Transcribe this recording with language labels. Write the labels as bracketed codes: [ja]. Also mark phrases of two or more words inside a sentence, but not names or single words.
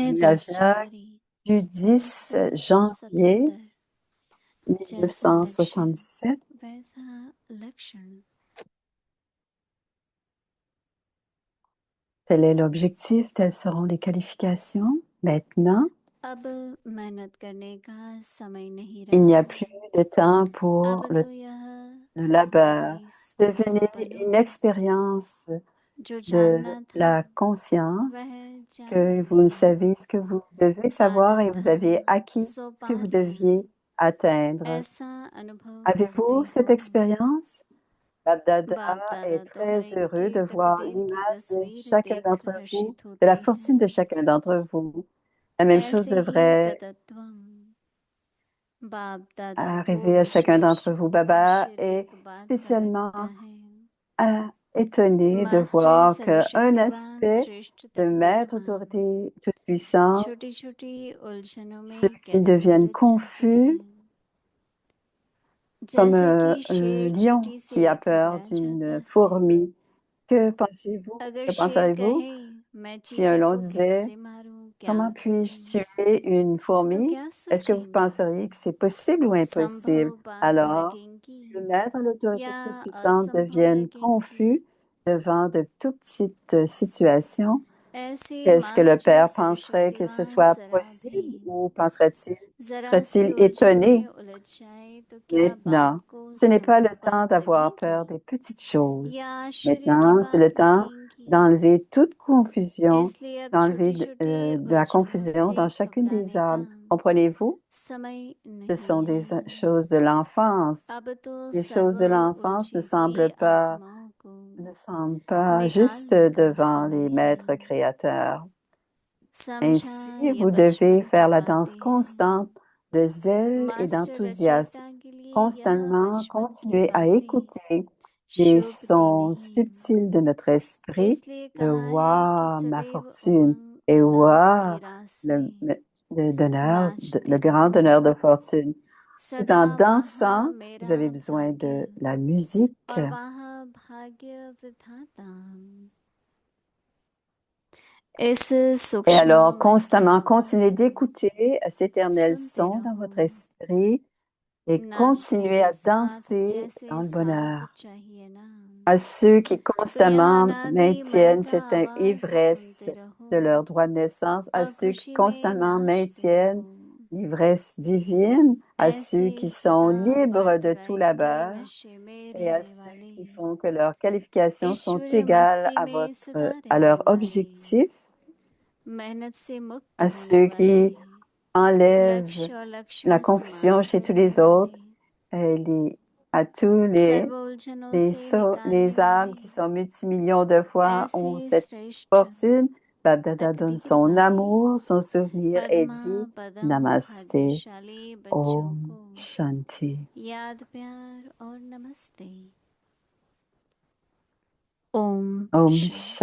[hi] Murli 10 Avyakt जनवरी [fr] du 10 janvier [hi] 1977 जैसा लक्ष्य [fr] 1977. [hi] वैसा लक्षण [fr] Tel est l'objectif, telles seront les qualifications. Maintenant, [hi] अब मेहनत करने का समय नहीं [fr] il n'y [hi] रहा [fr] a plus de temps pour [hi] अब [fr] le [hi] तो यह [fr] labeur. [hi] स्मृति [fr] Devenez [hi] बनो [fr] une expérience [hi] जो [fr] de [hi] जानना था [fr] la conscience, [hi] वह जान [fr] que vous [hi] गए [fr] savez ce que vous devez savoir [hi] पाना [fr] et vous [hi] था [fr] avez acquis [hi] सो [fr] ce [hi] पा [fr] que vous [hi] लिया [fr] deviez atteindre. [hi] ऐसा अनुभव [fr] Avez-vous [hi] करते [fr] cette [hi] हो [fr] expérience? Babdada [hi] बाप [fr] est [hi] दादा [fr] très [hi] दोहराई [fr] heureux [hi] के [fr] de voir [hi] तकदीर की [fr] l'image de [hi] तस्वीर [fr] chacun [hi] देख [fr] d'entre vous, [hi] हर्षित [fr] de [hi] होते [fr] la fortune de [hi] हैं [fr] chacun d'entre vous. La même chose [hi] ऐसे ही [fr] devrait [hi] ततत्वम बाप दादा को [fr] arriver à chacun [hi] विशेष [fr] d'entre vous. Baba est [hi] आश्चर्यक बात सा लगता [fr] spécialement [hi] है [fr] étonné de [hi] मास्टर [fr] voir qu'un [hi] सर्वशक्तिवान [fr] aspect [hi] श्रेष्ठ [fr] de maître [hi] तकदीरवान [fr] autorité tout-puissant, [hi] छोटी छोटी उलझनों [fr] ceux [hi] में [fr] qui [hi] कैसे [fr] deviennent [hi] उलझ जाते [fr] confus, [hi] हैं [fr] comme [hi] जैसे कि [fr] un [hi] शेर [fr] lion [hi] चींटी [fr] qui [hi] से [fr] a peur [hi] घबरा जाता [fr] d'une [hi] है [fr] fourmi. Que pensez-vous? [hi] अगर [fr] Que [hi] शेर [fr] penseriez-vous [hi] कहे मैं [fr] si un [hi] चींटी [fr] lion [hi] को [fr] disait [hi] कैसे मारूं [fr] Comment [hi] क्या [fr] puis-je [hi] करूं? [fr] tuer une [hi] तो [fr] fourmi? [hi] क्या [fr] Est-ce que vous [hi] सोचेंगे? [fr] penseriez que c'est possible ou impossible? [hi] संभव बात [fr] Alors, [hi] लगेंगी [fr] si le maître et l'autorité [hi] या [fr] toute-puissante [hi] असंभव [fr] deviennent [hi] लगेंगी? [fr] confus devant de tout petites situations, [hi] ऐसे [fr] est-ce que le [hi] मास्टर [fr] Père penserait que ce [hi] सर्वशक्तिमान [fr] soit [hi] जरा भी [fr] possible ou penserait-il, [hi] जरा सी [fr] serait-il [hi] उलझन [fr] étonné? [hi] में उलझ जाए तो क्या बात [fr] Maintenant, [hi] को [fr] ce n'est pas le [hi] संभव [fr] temps [hi] बात [fr] d'avoir [hi] लगेगी [fr] peur des petites choses. [hi] या आश्चर्य की [fr] Maintenant, c'est le [hi] बात [fr] temps [hi] लगेंगी? [fr] d'enlever toute confusion, [hi] इसलिए अब [fr] d'enlever [hi] छोटी छोटी [fr] de la [hi] उलझनों [fr] confusion [hi] से [fr] dans chacune des [hi] घबराने का [fr] âmes. Comprenez-vous? [hi] समय [fr] Ce [hi] नहीं [fr] sont des [hi] है। [fr] choses de l'enfance. [hi] अब तो [fr] Les choses [hi] सर्व [fr] de l'enfance [hi] उलझी हुई आत्माओं को [fr] ne semblent pas juste [hi] निकालने का [fr] devant les [hi] समय [fr] maîtres [hi] है। [fr] créateurs. [hi] समझा [fr] Ainsi, [hi] ये [fr] vous devez [hi] बचपन की [fr] faire la danse [hi] बातें हैं। [fr] constante de zèle et [hi] मास्टर [fr] d'enthousiasme. [hi] रचयिता के लिए यह [fr] Constamment [hi] बचपन की [fr] continuer à [hi] बातें [fr] écouter les [hi] शोभती [fr] sons [hi] नहीं, [fr] subtils de notre esprit, [hi] इसलिए [fr] le [hi] कहा है कि [fr] Wa, ma [hi] सदैव [fr] fortune, [hi] उमंग [fr] et [hi] उल्लास की [fr] Wa, [hi] रास [fr] le, [hi] में [fr] le, le donneur, [hi] नाचते [fr] le grand [hi] रहो। [fr] donneur de fortune. Tout [hi] सदा [fr] en [hi] वहाँ [fr] dansant, vous [hi] मेरा [fr] avez besoin [hi] भाग्य [fr] de la musique. [hi] और वहाँ भाग्य विधाता इस [fr] Et [hi] सूक्ष्म [fr] alors, [hi] मन की [fr] constamment, continuez [hi] आवाज को [fr] d'écouter cet éternel [hi] सुनते [fr] son dans [hi] रहो। [fr] votre esprit et [hi] नाचने [fr] continuez [hi] के [fr] à [hi] साथ [fr] danser [hi] जैसे [fr] dans le [hi] सांस [fr] bonheur. [hi] चाहिए ना, [fr] À ceux qui [hi] तो यहाँ [fr] constamment [hi] अनादि [fr] maintiennent [hi] महता [fr] cette [hi] आवाज [fr] ivresse [hi] सुनते रहो [fr] de leur droit de naissance, à [hi] और [fr] ceux qui [hi] खुशी में [fr] constamment [hi] नाचते [fr] maintiennent [hi] रहो। [fr] l'ivresse divine, à ceux qui [hi] ऐसे [fr] sont [hi] सदा [fr] libres de tout [hi] बर्थराइट के [fr] labeur [hi] नशे में [fr] et à [hi] रहने [fr] ceux [hi] वाले, [fr] qui font que leurs qualifications sont [hi] ऐश्वर्य [fr] égales [hi] मस्ती में सदा [fr] à [hi] रहने [fr] leur [hi] वाले, [fr] objectif, [hi] मेहनत से मुक्त [fr] à [hi] होने [fr] ceux [hi] वाले, [fr] qui enlèvent [hi] लक्ष्य और [fr] la [hi] लक्षण [fr] confusion [hi] समान [fr] chez tous [hi] करने [fr] les autres, [hi] वाले, [fr] et à tous [hi] सर्व उलझनों से निकालने [fr] les âmes [hi] वाले, [fr] qui sont multimillions de fois ont [hi] ऐसे [fr] cette [hi] श्रेष्ठ [fr] fortune. Babdada donne [hi] तकदीर [fr] son [hi] वाले [fr] amour, son souvenir et [hi] पद्मा [fr] dit [hi] पदम [fr] Namaste, [hi] भाग्यशाली बच्चों [fr] Om [hi] को [fr] Shanti, [hi] याद प्यार और नमस्ते। ओम [fr] Om [hi] शांति।